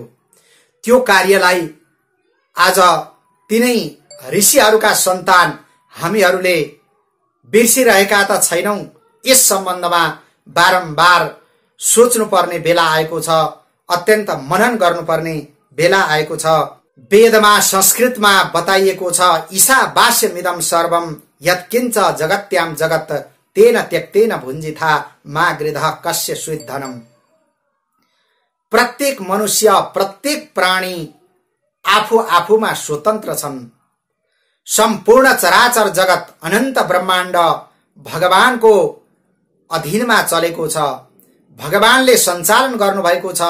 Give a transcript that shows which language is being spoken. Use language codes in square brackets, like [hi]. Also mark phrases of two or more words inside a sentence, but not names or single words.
[ne] त्यो कार्यलाई आज तिनै ऋषिहरूका सन्तान हामीहरूले बिर्सिरहेका त छैनौं। यस सम्बन्धमा बारम्बार सोच्नुपर्ने बेला आएको छ, अत्यन्त मनन गर्नुपर्ने बेला आएको छ। वेदमा संस्कृतमा बताइएको छ, [sa] ईशावास्यमिदं सर्वं यत्किञ्च जगत्यां जगत् तेन त्यक्तेन भुञ्जिथा मा गृधः कस्य स्विद्धनम्। [ne] प्रत्येक मनुष्य, प्रत्येक प्राणी आफू आफूमा स्वतन्त्र छन्। सम्पूर्ण चराचर जगत, अनन्त ब्रह्माण्ड भगवानको अधीनमा चलेको छ, भगवानले सञ्चालन गर्नुभएको छ।